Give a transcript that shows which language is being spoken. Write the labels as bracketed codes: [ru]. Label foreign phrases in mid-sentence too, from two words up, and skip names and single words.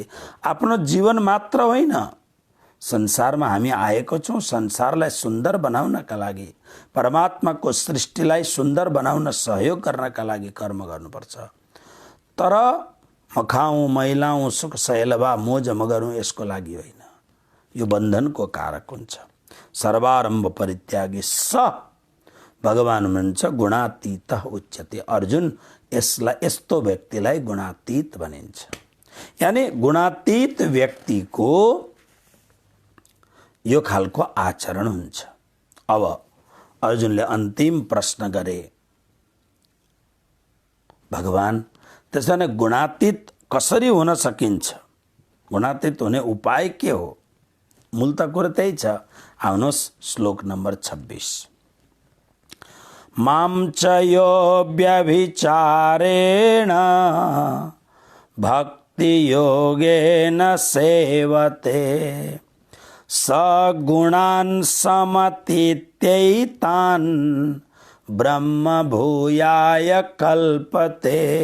[ne] आफ्नो जीवन मात्र होइन, संसारमा हामी आएको छौँ संसारलाई सुन्दर बनाउनका लागि, परमात्माको सृष्टिलाई सुन्दर बनाउन सहयोग गर्नका लागि कर्म गर्नुपर्छ। तर म खाऊँ मैलाऊँ सुख सहेलवा मोज मगरौँ यसको लागि होइन। यो बन्धनको कारक हुन्छ। [sa] सर्वारम्भ परित्यागी स [ne] भगवान हुनुहुन्छ [sa] गुणातीत उच्यते। [ne] अर्जुन, यस्तो व्यक्तिलाई गुणातीत भनिन्छ। यानी गुणातीत व्यक्तिको यो खालको आचरण हुन्छ। अब अर्जुनले अन्तिम प्रश्न गरे, भगवान त्यसो भने गुणातीत कसरी हुन सकिन्छ, गुणातीत हुने उपाय के हो, मूल त कुरो त्यही छ। आउनुहोस् श्लोक नम्बर 26। [sa] मां च यो व्यभिचारेण भक्ति योगेन सेवते सगुणान् समतीत्यैतान् ब्रह्म भूयाय कल्पते।